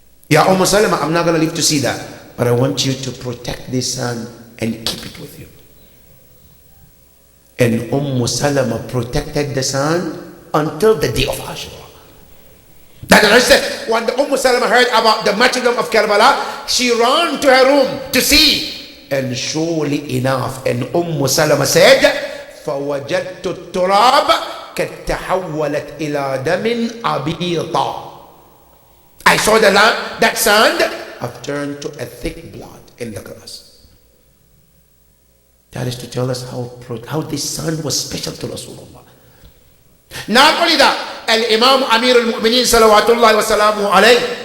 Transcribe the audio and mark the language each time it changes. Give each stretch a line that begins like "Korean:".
English: Ya Salama, I'm not going to live to see that, but I want you to protect this sand and keep it with you. And Salama protected the sand until the day of Ashura. That is when the Salama heard about the martyrdom of Karbala, she ran to her room to see. And surely enough, and Salama said,
Arabic: فَوَجَدْتُ التُّرَابَ قَدْ تَحَوَّلَتْ إِلَى دَمٍ أَبِيضًا.
English: I saw that sand have turned to a thick blood in the grass. That is to tell us how this sand was special to Rasulullah. Not only that, Al-Imam Amir al-Mu'mineen salawatullahi wa salamuhu alayhi.